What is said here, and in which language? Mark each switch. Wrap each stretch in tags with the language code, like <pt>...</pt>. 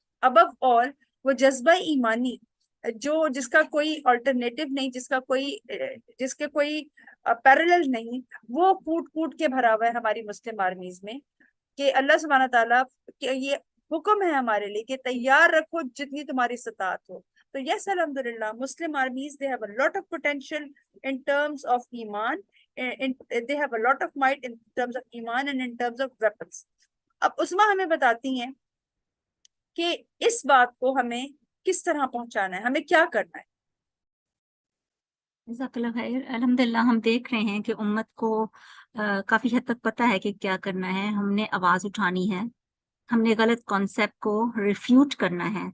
<ur>اور ابو آل وہ جذبہ ایمانی جس کا کوئی آلٹرنیٹو نہیں, جس کے کوئی پیرلل نہیں, وہ کوٹ کے بھرا ہوا ہے ہماری مسلم آرمیز میں. کہ اللہ سبحانہ تعالیٰ کہ یہ حکم ہے ہمارے لیے کہ تیار رکھو جتنی تمہاری استطاعت ہو. تو یس, الحمدللہ مسلم armies</ur> <en>they have a lot of potential in terms of ایمان, they have a lot of might in terms of ایمان and in terms of weapons.</en> <ur>اب عثمہ ہمیں بتاتی ہیں کہ اس بات کو ہمیں کس طرح پہنچانا ہے, ہمیں کیا کرنا ہے. جزاک اللہ خیر. الحمدللہ ہم دیکھ رہے ہیں کہ امت کو کافی حد تک پتہ ہے کہ کیا کرنا ہے. ہم نے آواز اٹھانی ہے, ہم نے غلط کانسیپٹ کو ریفیوٹ کرنا ہے.</ur>